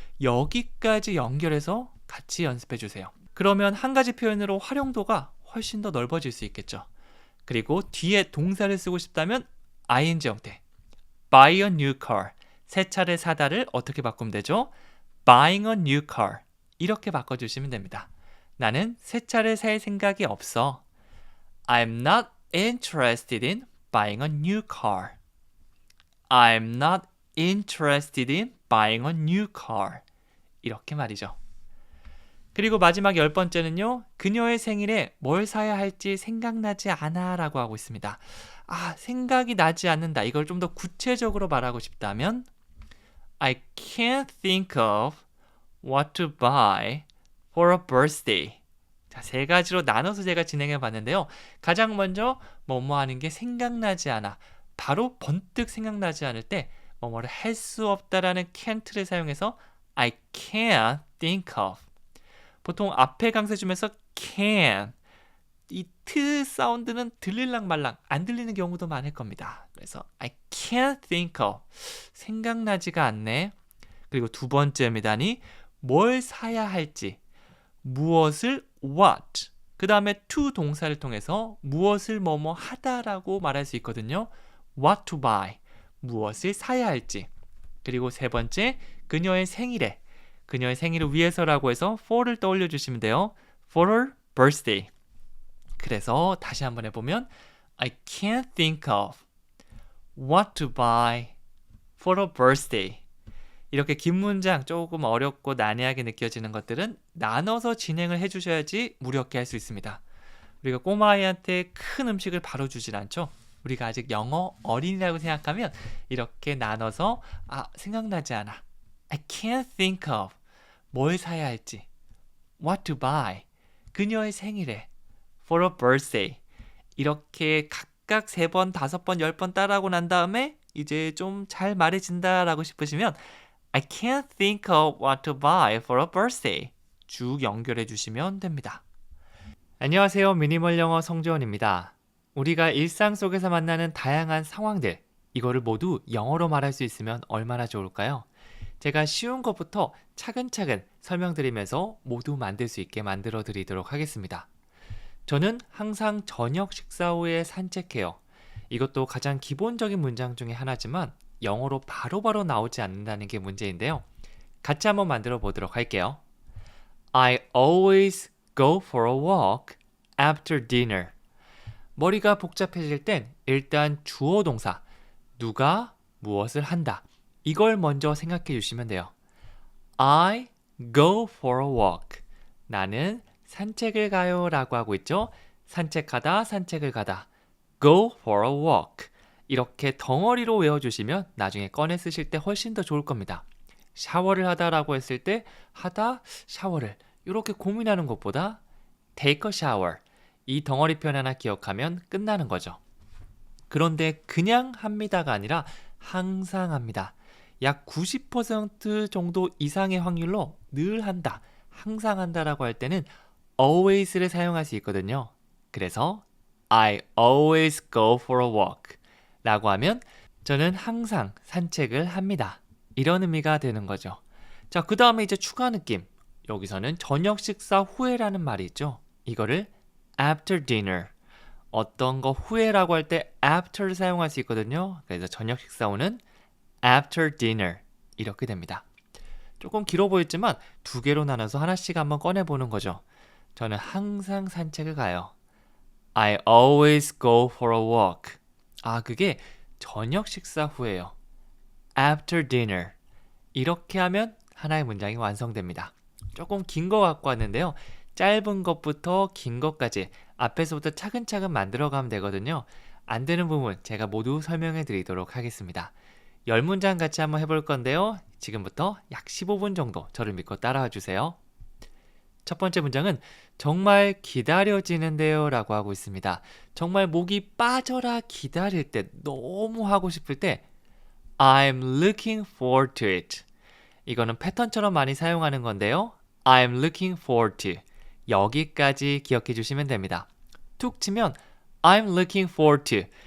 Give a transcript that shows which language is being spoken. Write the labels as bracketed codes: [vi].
[ko] 여기까지 연결해서 같이 연습해 주세요. 그러면 한 가지 표현으로 활용도가 훨씬 더 넓어질 수 있겠죠. 그리고 뒤에 동사를 쓰고 싶다면 ing 형태. [en] buy a new car. [ko] 새 차를 사다를 어떻게 바꾸면 되죠? [en] buying a new car. [ko] 이렇게 바꿔주시면 됩니다. 나는 새 차를 살 생각이 없어. [en] I'm not interested in buying a new car. I'm not interested in buying a new car. [ko] 이렇게 말이죠. 그리고 마지막 10번째는요. 그녀의 생일에 뭘 사야 할지 생각나지 않아 라고 하고 있습니다. 생각이 나지 않는다. 이걸 좀 더 구체적으로 말하고 싶다면 [en] I can't think of what to buy for a birthday. [ko] 자, 세 가지로 나눠서 제가 진행해 봤는데요. 가장 먼저 뭐뭐 하는 게 생각나지 않아. 바로 번뜩 생각나지 않을 때 뭐뭐를 할 수 없다라는 can't를 사용해서 [en] I can't think of. [ko] 보통 앞에 강세 주면서 can. 이 트 사운드는 들릴랑 말랑 안 들리는 경우도 많을 겁니다. 그래서 [en] I can't think of. [ko] 생각나지가 않네. 그리고 두 번째입니다니 뭘 사야 할지. 무엇을 what. 그 다음에 to 동사를 통해서 무엇을 뭐뭐 하다라고 말할 수 있거든요. [en] what to buy. [ko] 무엇을 사야 할지. 그리고 세 번째, 그녀의 생일에. 그녀의 생일을 위해서라고 해서 for를 떠올려 주시면 돼요. [en] for her birthday. [ko] 그래서 다시 한번 해보면 [en] I can't think of what to buy for a birthday. [ko] 이렇게 긴 문장 조금 어렵고 난해하게 느껴지는 것들은 나눠서 진행을 해주셔야지 무력해 할 수 있습니다. 우리가 꼬마아이한테 큰 음식을 바로 주진 않죠. 우리가 아직 영어 어린이라고 생각하면 이렇게 나눠서 생각나지 않아. [en] I can't think of [ko] 뭘 사야 할지. [en] What to buy. [ko] 그녀의 생일에. [en] For a birthday. [ko] 이렇게 각각 3번, 5번, 10번 따라하고 난 다음에 이제 좀 잘 말해진다라고 싶으시면 [en] I can't think of what to buy for a birthday. [ko] 쭉 연결해 주시면 됩니다. 안녕하세요. 미니멀 영어 성재원입니다. 우리가 일상 속에서 만나는 다양한 상황들, 이거를 모두 영어로 말할 수 있으면 얼마나 좋을까요? 제가 쉬운 것부터 차근차근 설명드리면서 모두 만들 수 있게 만들어 드리도록 하겠습니다. 저는 항상 저녁 식사 후에 산책해요. 이것도 가장 기본적인 문장 중에 하나지만 영어로 바로바로 나오지 않는다는 게 문제인데요. 같이 한번 만들어 보도록 할게요. [en] I always go for a walk after dinner. [ko] 머리가 복잡해질 땐 일단 주어 동사, 누가 무엇을 한다. 이걸 먼저 생각해 주시면 돼요. [en] I go for a walk. [ko] 나는 산책을 가요 라고 하고 있죠. 산책하다, 산책을 가다. [en] Go for a walk. [ko] 이렇게 덩어리로 외워주시면 나중에 꺼내 쓰실 때 훨씬 더 좋을 겁니다. 샤워를 하다라고 했을 때 하다, 샤워를 이렇게 고민하는 것보다 [en] take a shower. [ko] 이 덩어리 표현 하나 기억하면 끝나는 거죠. 그런데 그냥 합니다가 아니라 항상 합니다. 약 90% 정도 이상의 확률로 늘 한다, 항상 한다라고 할 때는 always를 사용할 수 있거든요. 그래서 [en] I always go for a walk [ko] 라고 하면 저는 항상 산책을 합니다. 이런 의미가 되는 거죠. 자, 그 다음에 이제 추가 느낌. 여기서는 저녁 식사 후에라는 말이 있죠. 이거를 [en] after dinner. [ko] 어떤 거 후에라고 할 때 after를 사용할 수 있거든요. 그래서 저녁 식사 후는 [en] after dinner [ko] 이렇게 됩니다. 조금 길어 보였지만 두 개로 나눠서 하나씩 한번 꺼내보는 거죠. 저는 항상 산책을 가요. [en] I always go for a walk. [ko] 아, 그게 저녁 식사 후에요. [en] After dinner. [ko] 이렇게 하면 하나의 문장이 완성됩니다. 조금 긴 거 갖고 왔는데요. 짧은 것부터 긴 것까지 앞에서부터 차근차근 만들어가면 되거든요. 안 되는 부분 제가 모두 설명해 드리도록 하겠습니다. 10문장 같이 한번 해볼 건데요. 지금부터 약 15분 정도 저를 믿고 따라와 주세요. 첫 번째 문장은 정말 기다려지는데요 라고 하고 있습니다. 정말 목이 빠져라 기다릴 때 너무 하고 싶을 때 [en] I'm looking forward to it. [ko] 이거는 패턴처럼 많이 사용하는 건데요. [en] I'm looking forward to. [ko] 여기까지 기억해 주시면 됩니다. 툭 치면 [en] I'm looking forward to.